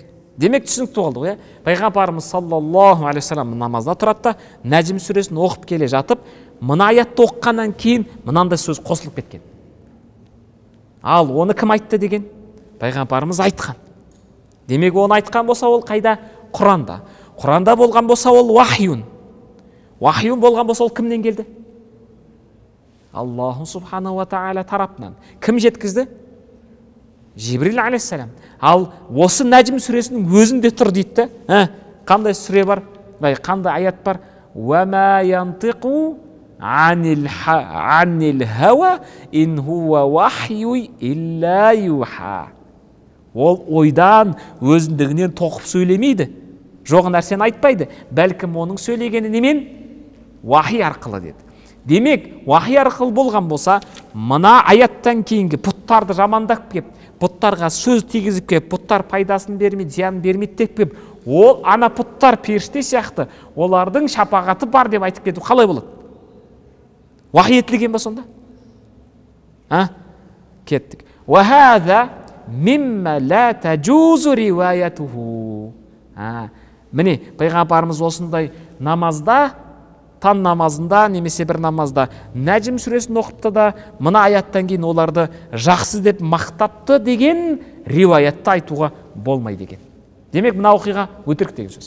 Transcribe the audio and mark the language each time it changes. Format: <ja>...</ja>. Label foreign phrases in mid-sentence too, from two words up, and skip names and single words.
<kk>Демек түсінікті болды ғой. Пайғамбарымыз саллаллаху алейхи вассалам намазда тұрады да, Нәжім сүресін оқып келе жатып, мына аятты оққаннан кейін мынандай сөз қосылып кеткен. Ал оны кім айтты деген? Пайғамбарымыз айтқан. Демек оны айтқан болса ол қайда? Құранда. Құранда болған болса ол вахюн. Вахюн болған болса ол кімнен келді? Аллаху субхана ва тағала тарапынан. Кім жеткізді? Жибрил алейхиссалам. Ал осы Нәжім сүресінің өзінде тұр дейді. Қандай сүре бар? Қандай аят бар?</kk> <ar>وَمَا يَنْطِقُ عَنِ الْهَوَى إِنْ هُوَ وَحْيٌ إِلَّا يُوحَى.</ar> <kk>Ол ойдан, өзіндігінен тоқып сөйлемейді. Жоғы нәрсені айтпайды. Бәлкім оның сөйлегені немен? Вахи арқылы деді. Демек, вахи арқылы болған болса, мына аяттан кейінгі пұттарды жамандап кеп, пұттарға сөз тигізіп кеп, пұттар пайдасын бермейді, зиянын бермейді деп кеп, ол ана пұттар періште сияқты, олардың шапағаты бар деп айтып кету қалай болады? Вахи етілген ба сонда? Кеттік.</kk> <ar>وَهَذَا مِمَّا لَا تَجُوزُ رِوَايَتُهُ.</ar> <kk>Міне, пайғамбарымыз осындай намазда, таң намазында немесе бір намазда Нәжім сүресін оқыпты да, мына аяттан кейін оларды жақсы деп мақтапты деген риуаятты айтуға болмайды екен. Демек, мына оқиға өтірік деген сөз.</kk>